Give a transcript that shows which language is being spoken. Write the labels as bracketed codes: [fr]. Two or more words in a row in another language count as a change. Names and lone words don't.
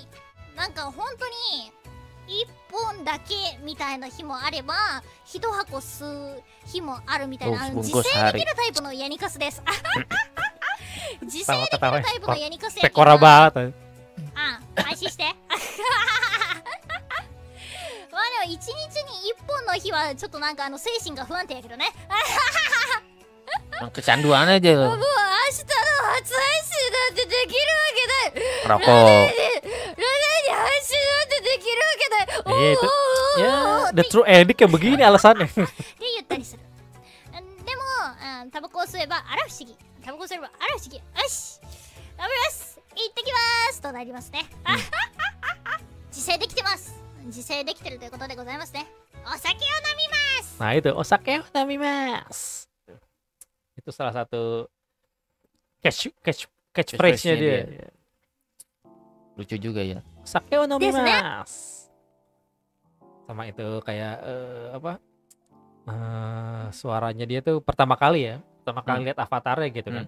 [ja] なんか本当に1本だけみたいな日もあれば1箱吸う日もあるみたいな、自制できるタイプのヤニカスです。自制できるタイプのヤニカスやけど、安心して。まあでも1日に1本の日はちょっとなんか精神が不安定やけどね。 [id] Kecanduan aja lo. [ja] もう明日の初配信なんてできるわけない。 [id] Rokok. [ja] ラナに配信なんてできるわけない。 [id] Ya, [en] the true addict [id] kayak begini alasannya. [ja] で言ったりする。でもタバコを吸えばあら不思議。タバコを吸えばあら不思議。よし、食べます。行ってきますとなりますね。自制できてます。自制できてるということでございますね。お酒を飲みます。 [id] Nah itu [ja] お酒飲みます. [id] Itu salah satu catchphrase-nya dia. Lucu juga ya. [ja] お酒飲みます. [id] sama itu kayak suaranya dia tuh pertama kali lihat avatarnya gitu kan.